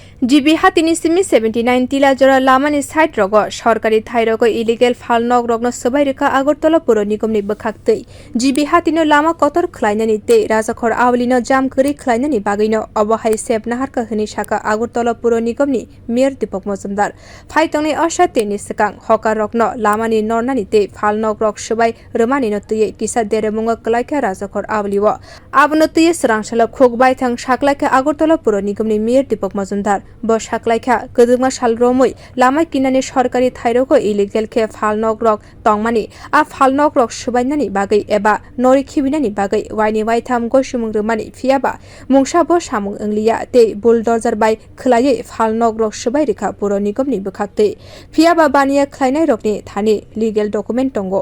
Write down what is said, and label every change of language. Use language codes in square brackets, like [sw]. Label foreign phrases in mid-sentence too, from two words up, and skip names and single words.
[trp] জিবি হাতিনি সিমি 79 tila jora lamani side rogo সরকারি থাই rogo illegal phalnok rogno swbai reka agartala pura nigam ni bwkhaktei jibi hatino lama kotor khlainani tei rajakhor awlino jam kwrui khlainani bagino obahai sep naharka hini saka agartala pura nigam ni mayor Dipak majumdar phaitongnai asate ni sikang hokar rokno lamani nornani tei phalnok rok swbai rwmani no tuye kisa deremunga klaika rajakhor awliwo abono tuye swrang salo bwtang saklaika agartala pura nigam ni mayor Dipak majumdar bo saklaika kodungma sal romoi lama kinani সরকারি থাই rogo illegal ke phalnok rok tongmani a phalnok rok subainani bagai eba nori khibinani bagai waini waitham gosimwng rwmani phiaba mungsa bo samwng ongliya tei bulldozer bai khwlai phalnok rok subai reka pura nigam ni bwkhaktei phiaba baniya khlainai rokni thani [en] legal document [trp] tongo